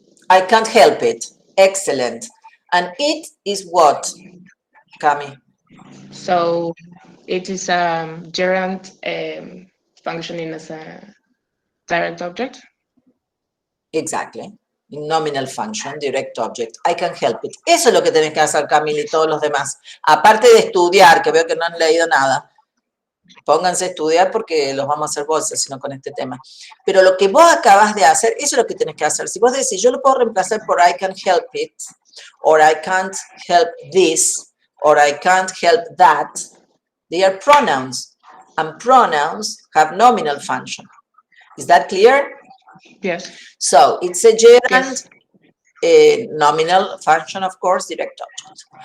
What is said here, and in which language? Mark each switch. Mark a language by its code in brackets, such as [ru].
[en] I can't help it. Excellent. And it is what, Cami? So it is a gerund functioning as a direct object. Exactly. Nominal function, direct object. I can help it. [es] Eso es lo que tenés que hacer, Camila, y todos los demás. Aparte de estudiar, que veo que no han leído nada. Pónganse a estudiar porque los vamos a hacer bolsas, sino con este tema. Pero lo que vos acabas de hacer, eso es lo que tenés que hacer. Si vos decís, yo lo puedo reemplazar por [en] I can help it, or I can't help this, or I can't help that, they are pronouns. And pronouns have nominal function. Is that clear? Yes. So it's a gerund, a nominal function, of course, direct object.